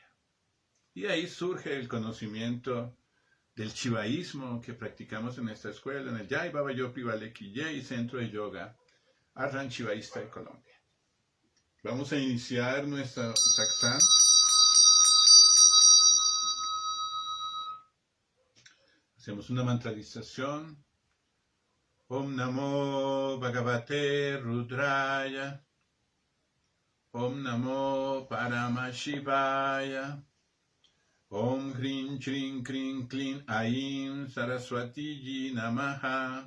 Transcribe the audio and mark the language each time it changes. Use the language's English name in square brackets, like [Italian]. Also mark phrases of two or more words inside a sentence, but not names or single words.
[Spanish] Y ahí surge el conocimiento del shivaísmo que practicamos en esta escuela, en el Jai Baba Yopi Valeki Jai, Centro de Yoga Ashram Shivaísta de Colombia. Vamos a iniciar nuestra satsang. Hacemos una mantralización. [Sanskrit] Om Namo Bhagavate Rudraya. Om Namo Paramashivaya. Om Hrim Shrim Krim Klim Aim Saraswati Ji Namaha.